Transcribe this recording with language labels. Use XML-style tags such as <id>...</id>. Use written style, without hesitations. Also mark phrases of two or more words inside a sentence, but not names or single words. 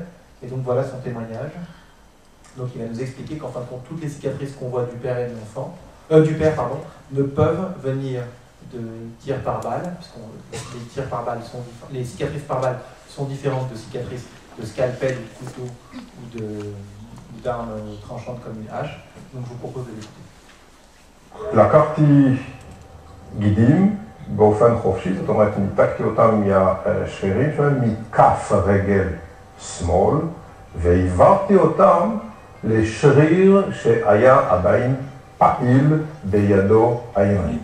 <fr>Et donc voilà son témoignage. Donc il va nous expliquer qu'en fin de compte, toutes les cicatrices qu'on voit du père et de l'enfant, du père, pardon, ne peuvent venir de tirs par balle, puisque les tirs par balle sont les cicatrices par balle sont différentes de cicatrices de scalpel ou de couteau ou d'armes tranchantes comme une hache. Donc je vous propose de l'écouter.</fr> <he>לקחתי גידים באופן חופשי, זאת אומרת ניתקתי אותם מהשרירים שלהם מכף רגל שמאל והעברתי אותם לשריר שהיה עדיין פעיל בידו הימנית.</he>